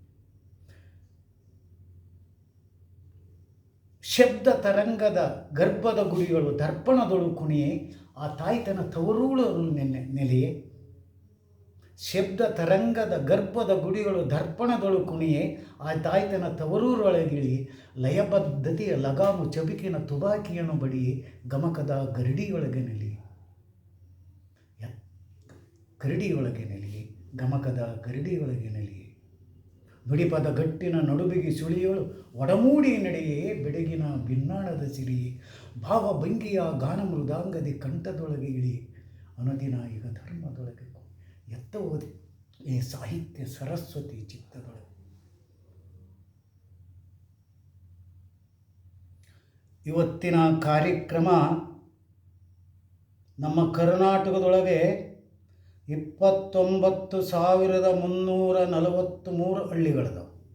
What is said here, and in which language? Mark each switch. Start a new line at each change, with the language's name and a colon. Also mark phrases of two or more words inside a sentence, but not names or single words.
Kannada: ಶಬ್ದ ತರಂಗದ ಗರ್ಭದ ಗುಡಿಗಳು ದರ್ಪಣದೊಳು ಕುಣಿಯೇ ಆ ತಾಯ್ತನ ತವರೂಳರು ನೆಲೆಯೇ, ಶಬ್ದ ತರಂಗದ ಗರ್ಭದ ಗುಡಿಗಳು ದರ್ಪಣದೊಳು ಕುಣಿಯೇ ಆ ತಾಯ್ತನ ತವರೂರೊಳಗಿಳಿ, ಲಯಬದ್ಧತೆಯ ಲಗಾಮು ಚಬಿಕಿನ ತುಬಾಕಿಯನ್ನು ಬಡಿಯೇ ಗಮಕದ ಗರಡಿಯೊಳಗೆ ನೆಲಿ, ಗರಡಿಯೊಳಗೆ ನೆಲಿಯೇ, ಗಮಕದ ಗರಡಿಯೊಳಗೆ ನೆಲಿಯೇ. ನುಡಿಪದ ಗಟ್ಟಿನ ನಡುಬಿಗಿ ಸುಳಿಯಳು ಒಡಮೂಡಿ ನಡೆಯೇ, ಬೆಡಗಿನ ಭಿನ್ನಾಣದ ಸಿರಿಯೇ, ಭಾವಭಂಗಿಯ ಗಾನ ಮೃದಾಂಗದಿ ಕಂಠದೊಳಗೆ ಇಳಿ, ಅನುದಿನ ಈಗ ಧರ್ಮದೊಳಗೆ ಎತ್ತಬೋದೆ ಈ ಸಾಹಿತ್ಯ ಸರಸ್ವತಿ ಚಿತ್ತದೊಳಗೆ. ಇವತ್ತಿನ ಕಾರ್ಯಕ್ರಮ ನಮ್ಮ ಕರ್ನಾಟಕದೊಳಗೆ 29,343 ಹಳ್ಳಿಗಳದಾವೆ.